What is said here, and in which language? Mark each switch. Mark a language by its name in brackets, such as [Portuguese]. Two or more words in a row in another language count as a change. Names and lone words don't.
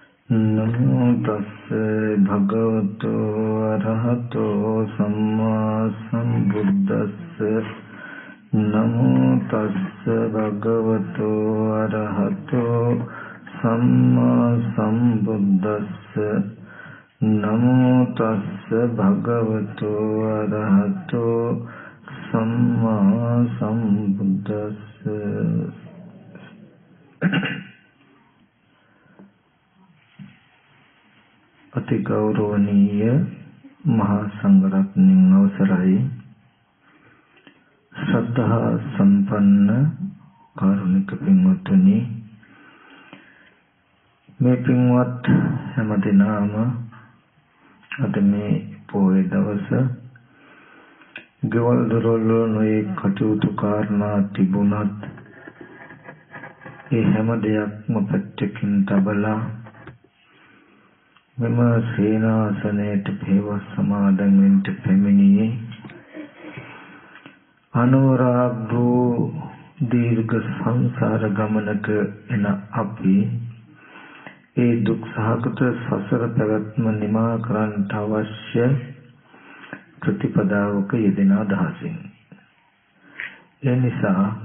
[Pali] नमो तस्से भगवतो अरहतो सम्मा सम्बुद्धस्से नमो तस्से भगवतो अरहतो सम्मा सम्बुद्धस्से नमो तस्से भगवतो अरहतो सम्मा सम्बुद्धस्से। [Sinhala] අති ගෞරවනීය මහාසංඝරත්න අවසරයි ශ්‍රද්ධා සම්පන්න කාරුණික පින්වතුනි මේ පින්වත් හැමදෙනාම අද මේ පොයේ දවස ගෙවල් දොරවල් නොයේ කටයුතු කාරණා තිබුණත් ඒ හැම දෙයක්ම පැත්තකින් තබලා මෙම සේනාසනයට පෙවස් සමාදන් වෙන්න පැමිණියේ අනුරාග්‍ර දීර්ඝ සංසාර ගමනක එන අපි ඒ දුක් සහගත සසර පැවැත්ම නිමා කරන්නට අවශ්‍ය ප්‍රතිපදාවක යෙදෙන අදහසින් ඒ නිසා